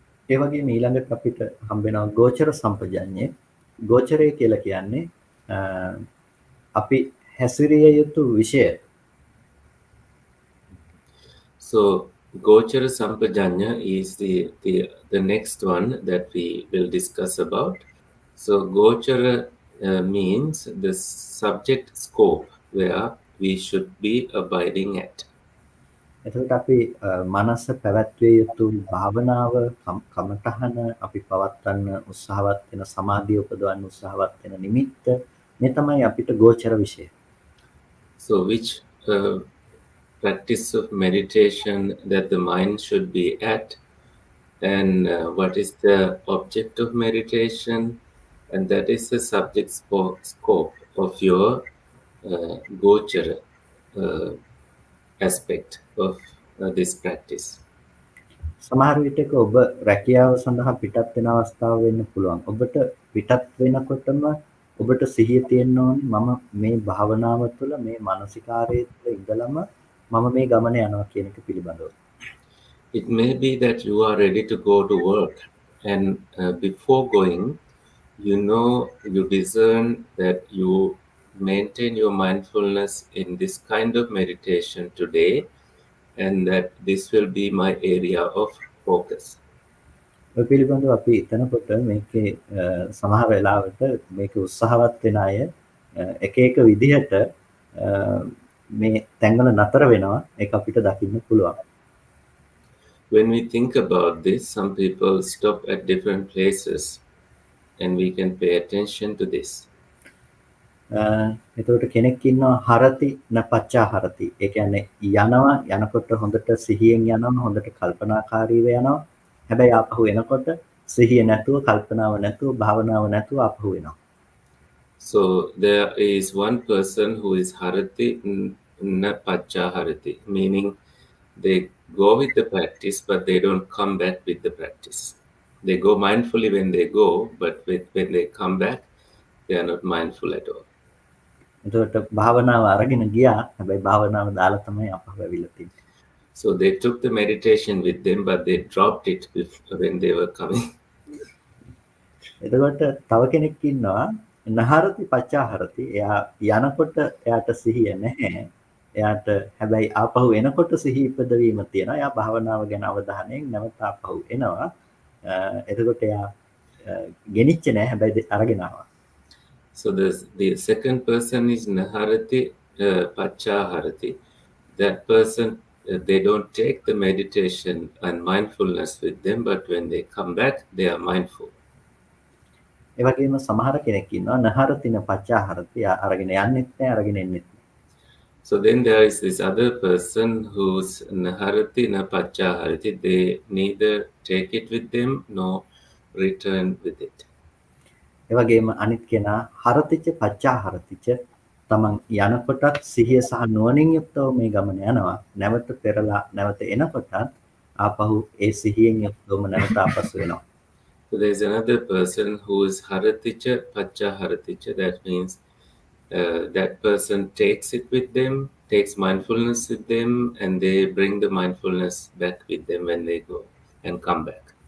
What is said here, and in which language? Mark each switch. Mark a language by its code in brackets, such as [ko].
[si] ඒ වගේම ඊළඟට අපිට හම්බ වෙනවා ගෝචර සම්පජඤ්ඤය. ගෝචරය කියලා කියන්නේ අපි හැසිරිය යුතු විෂය. [en] So Gochara Sampajanya is the next one that we will discuss about. So Gochara means the subject scope where we should be abiding at. [si] එතකොට අපි මනස පැවැත්විය යුතු භාවනාව කමඨහන අපි පවත්වන්න උත්සාහවත් වෙන සමාධිය උපදවන්න උත්සාහවත් වෙන නිමිත්ත මේ තමයි අපිට ගෝචර විෂය. [en] So which practice of meditation that the mind should be at, and what is the object of meditation, and that is the subject scope of your Gochara aspect of this practice. [si] සමහර විටක ඔබ රැකියාව සඳහා පිටත් වෙන අවස්ථාව වෙන්න පුළුවන්. ඔබට පිටත් වෙනකොටම ඔබට සිහිය තියෙන්න ඕනේ මම මේ භාවනාව තුළ මේ මානසිකාරයේ තුළ ඉඳලම මම මේ ගමන යනවා කියන එක පිළිබඳව. [en] It may be that you are ready to go to work, and before going, you discern that you maintain your mindfulness in this kind of meditation today, and that this will be my area of focus. [si] ඔය පිළිබඳව අපි හිතනකොට මේකේ සමහර වෙලාවට මේක උත්සාහවත් වෙන අය එක එක විදිහට මේ තැන්වල නතර වෙනවා. ඒක අපිට දකින්න පුළුවන්. [en] When we think about this, some people stop at different places, and we can pay attention to this. [si] එතකොට කෙනෙක් ඉන්නවා හරති නපච්චා හරති. ඒ කියන්නේ යනවා යනකොට හොඳට සිහියෙන් යනවා හොඳට කල්පනාකාරීව යනවා. හැබැයි ආපහු එනකොට සිහිය නැතුව කල්පනාව නැතුව භාවනාව නැතුව ආපහු එනවා. [en] So there is one person who is harati napaccha harati, meaning they go with the practice but they don't come back with the practice. They go mindfully when they go, but when they come back they are not mindful at all. [si] එතකොට භාවනාව අරගෙන ගියා. හැබැයි භාවනාව දාලා තමයි ආපහු ඇවිල්ලා තියෙන්නේ. [en] So they took the meditation with them, but they dropped it when they were coming. [si] එතකොට තව කෙනෙක් ඉන්නවා නහරති පච්චාහරති. එයා යනකොට එයාට සිහිය නැහැ. එයාට හැබැයි ආපහු එනකොට සිහිය ඉපදවීම තියෙනවා. එයා භාවනාව ගැන අවධානයෙන් නැවත ආපහු එනවා. එතකොට එයා ගෙනිච්ච නැහැ. හැබැයි අරගෙන ආවා. [en] So the second person is naharati pachaharati. That person, they don't take the meditation and mindfulness with them, but when they come back, they are mindful. [si] ඒ වගේම සමහර කෙනෙක් ඉන්නවා නහරතින පච්චාහරති. අරගෙන යන්නෙත් නැහැ, අරගෙන එන්නෙත් නැහැ. [en] So then there is this other person who's naharati na pachaharati. They neither take it with them nor return with it. [si] ඒ වගේම අනිත් කෙනා හරතිච පච්චාහරතිච තමන් යනකොටත් සිහිය සහ නුවණින් යුක්තව මේ ගමන යනවා. නැවත පෙරලා නැවත එනකොටත් ආපහු ඒ සිහියෙන් යුක්තවම නැවත ආපසු වෙනවා. [en] So there is another person who is haraticha pachaharaticha. That means that person takes it with them, takes mindfulness with them, and they bring the mindfulness back with them when they go and come back.